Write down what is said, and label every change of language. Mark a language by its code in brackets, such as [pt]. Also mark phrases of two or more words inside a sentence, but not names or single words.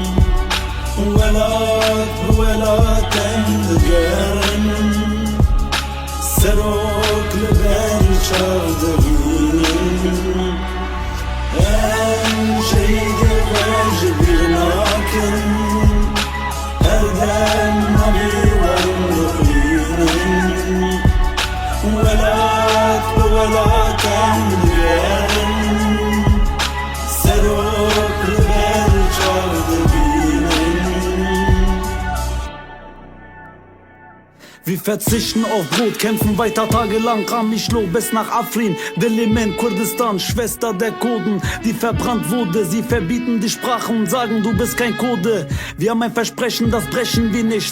[ku] ولات بولات اندگرن سروک لبر چاردوینن شهیدی خوش بیرناکن هر دم نبی وند خوینن ولات بولات انگرن سروک لبر چاردوینن [de] Wir verzichten auf Brot, kämpfen weiter tagelang, Ramishlo bis nach Afrin, Diliman, Kurdistan, Schwester der Kurden, die verbrannt wurde. Sie verbieten die Sprache und sagen, du bist kein Kurde. Wir haben ein Versprechen, das brechen wir nicht.